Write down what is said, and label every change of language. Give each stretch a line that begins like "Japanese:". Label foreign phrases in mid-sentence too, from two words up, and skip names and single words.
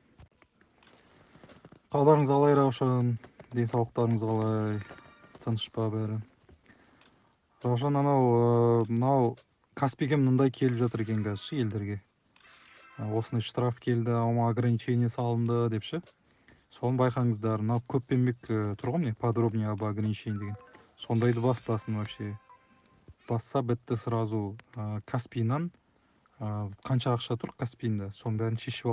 Kazakh: Қалдарыңыз қалай Раушан? Денсаулықтарыңыз қалай? Тыныш па бәрі? Раушан, мынау Каспийге мындай келіп жатыр екен қазір ше, елдерге. Осындай штраф келді, ограничение салынды деп ше. Соны байқаңыздар. Мынау Көппенбек тұр ғой, міне,
Russian: подробнее об ограничении деген.
Kazakh: Сондайды баспасын вообще. Басса бітті сразу Каспийнан қанша ақша тұр Каспийнда, соның бәрін шешіп алады.